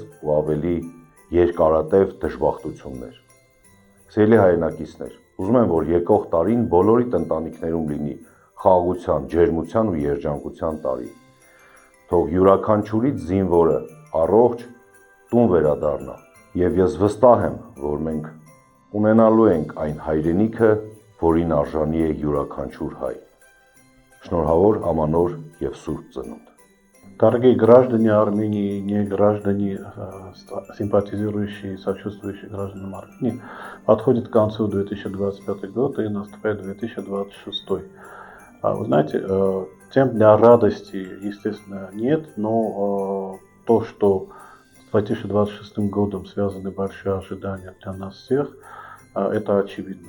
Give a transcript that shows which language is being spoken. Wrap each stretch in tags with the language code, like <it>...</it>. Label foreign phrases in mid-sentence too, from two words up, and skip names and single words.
<hy>ու ավելի երկարատև դժբախտություններ։ Սիրելի հայրենակիցներ, ուզում եմ, որ եկող տարին բոլորիդ ընտանիքներում լինի խաղաղության, ջերմության ու երջանկության տարի։ Թող յուրաքանչյուրից զինվորը առողջ տուն վերադառնա, և ես վստահ եմ, որ մենք ունենալու ենք այն հայրենիքը, որին արժանի է յուրաքանչյուր հայ։ Շնորհավոր Ամանոր և Սուրբ Ծնունդ։</hy> <ru>Дорогие граждане Армении, не граждане, симпатизирующие и сочувствующие гражданам Армении, подходит к концу 2025 год и наступает 2026. Вы знаете, тем для радости, естественно, нет, но то, что с 2026 годом связаны большие ожидания для нас всех, это очевидно.</ru>